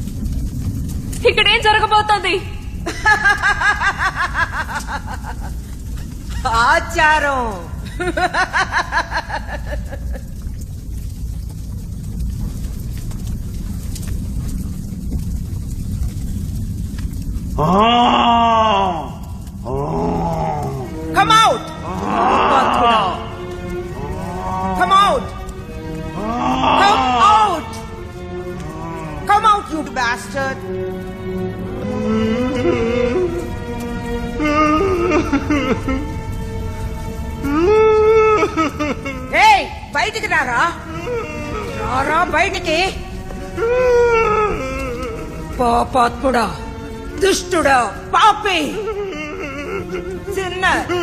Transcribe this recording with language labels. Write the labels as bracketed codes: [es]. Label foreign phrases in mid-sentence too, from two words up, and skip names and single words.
[te] ఇక్కడేం జరగబోతోంది? ఆచారం. [en] Come out! Come out! Come out! Come out, you bastard! [te] Hey, బయటికి రారా, రారా బయటికి. పాపాత్ముడా, దుష్టుడా, పాపి, చిన్న.